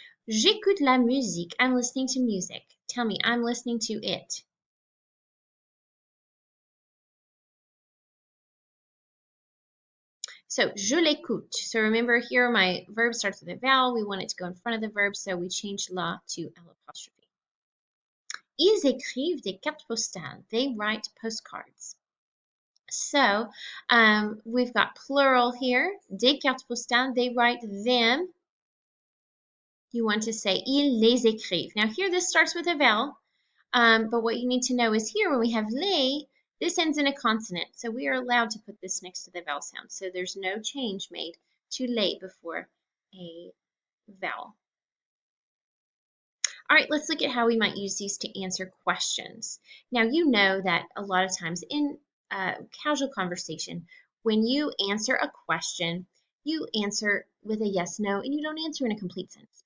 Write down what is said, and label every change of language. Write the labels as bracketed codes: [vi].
[fr] J'écoute la musique. [en] I'm listening to music. Tell me, I'm listening to it. So, [fr] je l'écoute. [en] So remember here, my verb starts with a vowel. We want it to go in front of the verb, so we change la to l'apostrophe. [fr] Ils écrivent des cartes postales. [en] They write postcards. So we've got plural here. [fr] Des cartes postales. [en] They write them. You want to say [fr] ils les écrivent. [en] Now here this starts with a vowel, but what you need to know is here when we have les, this ends in a consonant. So we are allowed to put this next to the vowel sound. So there's no change made to les before a vowel. All right, let's look at how we might use these to answer questions. Now, you know that a lot of times in casual conversation, when you answer a question, you answer with a yes, no, and you don't answer in a complete sentence.